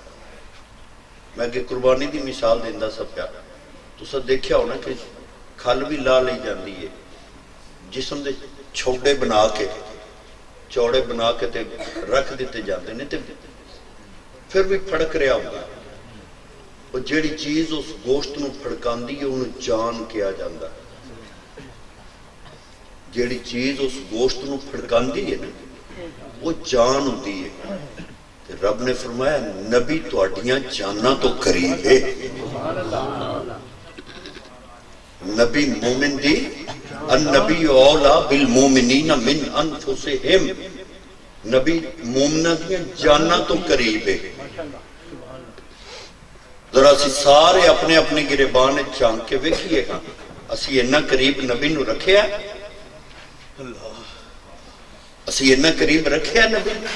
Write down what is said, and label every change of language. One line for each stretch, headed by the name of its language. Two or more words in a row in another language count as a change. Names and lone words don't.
Punjabi: ਮੈਂ ਅੱਗੇ ਕੁਰਬਾਨੀ ਕੀ ਮਿਸਾਲ ਦੇਂਦਾ ਸਬ ਪਿਆ, ਤੁਸਾਂ ਦੇਖਿਆ ਹੋਣਾ ਕਿ
Urdu: کھل بھی لا لی جاتی ہے، جسم کے چھوٹے بنا کے چوڑے بنا کے تے رکھ دتے جاتے ہیں، تو پھر بھی پھڑک رہا ہوگا.
Punjabi: ਵੋ ਜਿਹੜੀ ਚੀਜ਼ ਉਸ ਗੋਸ਼ਤ ਨੂੰ ਫੜਕਾਂਦੀ ਹੈ
Urdu: انہیں جان کہا جاتا ہے.
Punjabi: ਜਿਹੜੀ ਚੀਜ਼ ਉਸ ਗੋਸ਼ਤ ਨੂੰ ਫੜਕਾਂਦੀ ਹੈ ਨਾ,
Urdu: وہ جان ہوتی ہے.
Punjabi: ਤੇ ਰੱਬ ਨੇ ਫ਼ਰਮਾਇਆ ਨਬੀ ਤੁਹਾਡੀਆਂ ਜਾਨਾਂ ਤੋ ਕਰੀਬ ਹੈ। ਨਬੀ ਮੋਮਿਨ ਦੀ
Arabic: النبي أولى بالمؤمنين من أنفسهم,
Punjabi: ਨਬੀ ਮੋਮਿਨਾ ਦੀਆਂ ਜਾਨਾਂ ਤੋ ਕਰੀਬ ਹੈ। ਜ਼ਰਾ ਅਸੀਂ ਸਾਰੇ ਅਪਣੇ ਅਪਣੇ ਗਿਰੇਬਾਨ ਝਾਕ ਕੇ ਵੇਖੀਏਗਾ, ਅਸੀਂ ਇੰਨਾ ਕਰੀਬ ਨਬੀ ਨੂੰ ਰੱਖਿਆ, ਅਸੀਂ ਇੰਨਾ ਕਰੀਬ ਰੱਖਿਆ ਨਬੀ।